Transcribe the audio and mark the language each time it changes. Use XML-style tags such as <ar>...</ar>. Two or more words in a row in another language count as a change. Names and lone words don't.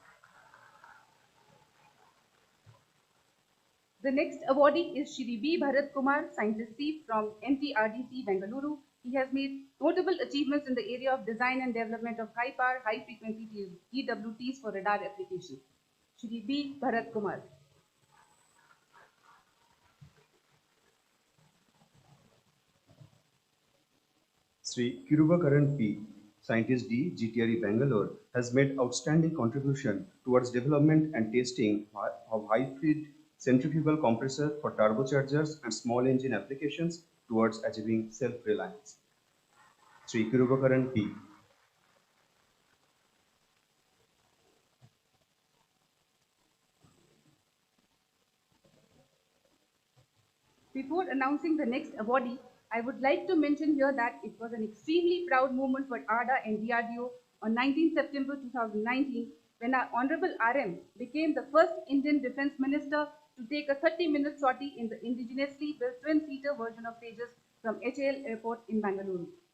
<en>The next awardee is Shri B. Bharat Kumar, Scientist C from NTRDC, Bengaluru. He has made notable achievements in the area of design and development of high power, high frequency EWTs for radar application. Shri B. Bharat Kumar. Sri Kirubakaran P, Scientist D, GTRE Bangalore, has made outstanding contribution towards development and testing of high-speed centrifugal compressor for turbochargers and small engine applications towards achieving self-reliance. Sri Kirubakaran P. Before announcing the next awardee, I would like to mention here that it was an extremely proud moment for ADA and DRDO on 19 September 2019 when our Honorable RM became the first Indian Defence Minister to take a 30-minute sortie in the indigenously built twin-seater version of Tejas from HAL Airport in Bangalore.</en>